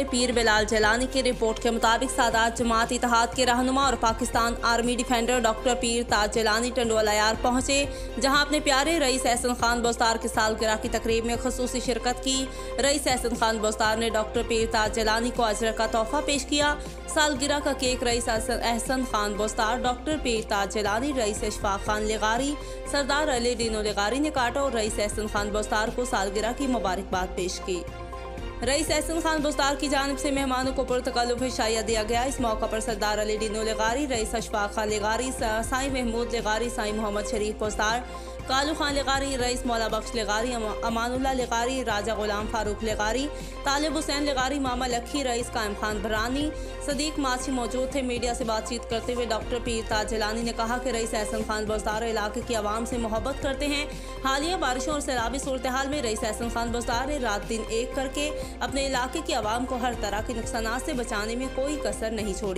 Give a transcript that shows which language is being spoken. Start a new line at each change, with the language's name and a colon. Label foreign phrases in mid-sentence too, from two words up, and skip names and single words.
Urdu: پیر بلال جلانی کی رپورٹ کے مطابق سادات جماعت اتحاد کے رہنما اور پاکستان آرمی ڈیفنڈر ڈاکٹر پیر تاج جلانی ٹنڈووالا یار پہنچے، جہاں اپنے پیارے رئیس احسن خان بستار کی سالگرہ کی تقریب میں خصوصی شرکت کی. رئیس احسن خان بستار نے ڈاکٹر پیر تاج جلانی کو اجر کا تحفہ پیش کیا. سالگرہ کا کیک رئیس احسن خان بستار، ڈاکٹر پیر تاج جلانی، رئیس اشفاق خان لغاری، سردار علی ڈینو لغاری نے کاٹا اور رئیس احسن خان بستار کو سالگرہ کی مبارکباد پیش کی. رئیس احسن خان بستار کی جانب سے مہمانوں کو پرتکلف شایا دیا گیا. اس موقع پر سردار علی ڈینو لغاری، رئیس اشفاق خان لغاری، سائیں محمود لغاری، سائیں محمد شریف بستار، کالو خان لغاری، رئیس مولا بخش لغاری، امان اللہ لغاری، راجہ غلام فاروق لغاری، طالب حسین لغاری، ماما لکھی، رئیس قائم خان برانی، صدیق ماچھی موجود تھے. میڈیا سے بات چیت کرتے ہوئے ڈاکٹر پیر تاج جلانی نے کہا کہ رئیس احسن خان بستار علاقے کی عوام سے محبت کرتے ہیں. حالیہ بارشوں اور سیلابی صورت حال میں رئیس احسن خان بستار نے رات دن ایک کرکے اپنے علاقے کی عوام کو ہر طرح کے نقصانات سے بچانے میں کوئی کسر نہیں چھوڑی.